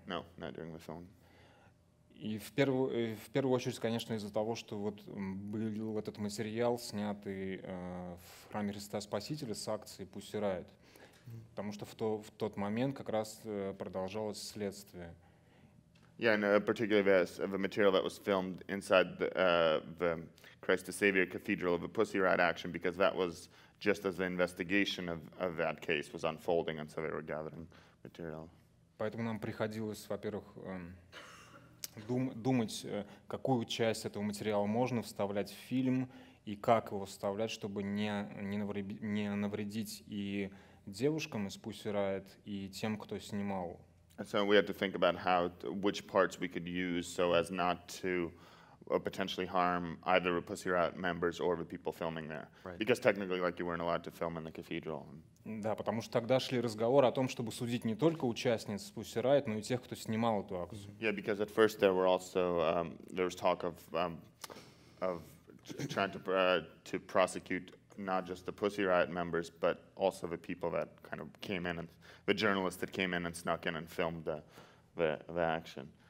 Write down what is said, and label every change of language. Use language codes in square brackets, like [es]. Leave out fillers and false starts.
[en] No, not during the film. [ru] И в первую очередь, конечно, из-за того, что вот был этот материал, снятый в храме Христа Спасителя с акции «Пусть Riot», потому что в тот момент как раз продолжалось следствие. [en] Yeah, and particularly the material that was filmed inside the Christ the Savior Cathedral of the Pussy Riot action, because that was just as the investigation of that case was unfolding, and so they were gathering material. [ru] Поэтому нам приходилось, во-первых, думать, какую часть этого материала можно вставлять в фильм и как его вставлять, чтобы не навредить и девушкам из Pussy Riot, и тем, кто снимал. [en] And so we had to think about which parts we could use so as not to potentially harm either the Pussy Riot members or the people filming there. Right. Because technically, like, you weren't allowed to film in the cathedral. [ru] Да, потому что тогда шли разговоры о том, чтобы судить не только участниц Pussy Riot, но и тех, кто снимал эту акцию. [en] Yeah, because at first there was talk of trying to prosecute not just the Pussy Riot members, but also the people that kind of came in, and the journalists that came in and snuck in and filmed the action.